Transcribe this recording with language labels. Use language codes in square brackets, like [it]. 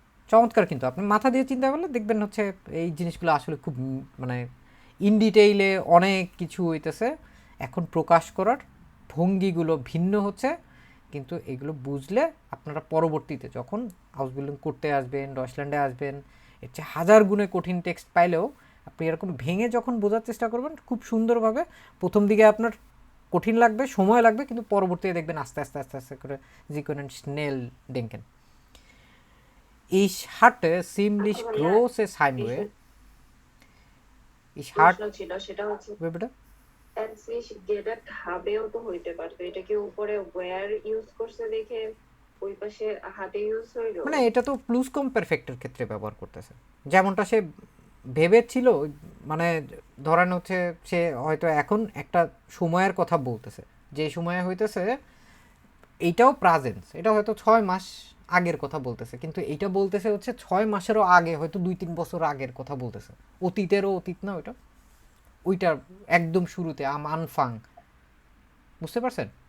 [bn] চমৎকার, কিন্তু আপনি মাথা দিয়ে চিন্তা করলে দেখবেন হচ্ছে এই জিনিসগুলো আসলে খুব মানে ইন ডিটেইলে অনেক কিছু হইতেছে, এখন প্রকাশ করার ভঙ্গিগুলো ভিন্ন হচ্ছে, কিন্তু এগুলো বুঝলে আপনারা পরবর্তীতে যখন হাউস বিল্ডিং করতে আসবেন, ডয়চল্যান্ডে আসবেন, এর চেয়ে হাজার গুণে কঠিন টেক্সট পাইলেও আপনি এরকম ভেঙে যখন বোঝার চেষ্টা করবেন খুব সুন্দরভাবে, প্রথম দিকে আপনার কঠিন লাগবে, সময় লাগবে, কিন্তু পরবর্তীতে দেখবেন আস্তে আস্তে আস্তে আস্তে করে জি [de] können schnell denken. Ich hatte ziemlich großes Heimweh. Ich hatte, [bn] প্রশ্ন ছিল সেটা হচ্ছে [de] wie bitte? [bn] এনসিস গেডাট হাবেও তো হইতে পারতো, এটা কি উপরে ওয়্যার ইউজ করছে দেখে ওই পাশে হাতে ইউজ হইলো? মানে এটা তো প্লুসকম পারফেক্টের ক্ষেত্রে ব্যবহার করতেছে, যেমনটা সে ভেবেছিল, মানে ধরেন হচ্ছে সে হয়তো এখন একটা সময়ের কথা বলতেছে, যে সময়ে হইতেছে এইটাও প্রেজেন্স, এটা হয়তো 6 মাস আগের কথা বলতেছে, কিন্তু এইটা বলতেছে হচ্ছে 6 মাসেরও আগে, হয়তো 2-3 বছর আগের কথা বলতেছে, অতীতেরও অতীত না ওইটা, ওইটার একদম শুরুতে আনফাং, বুঝতে পারছেন?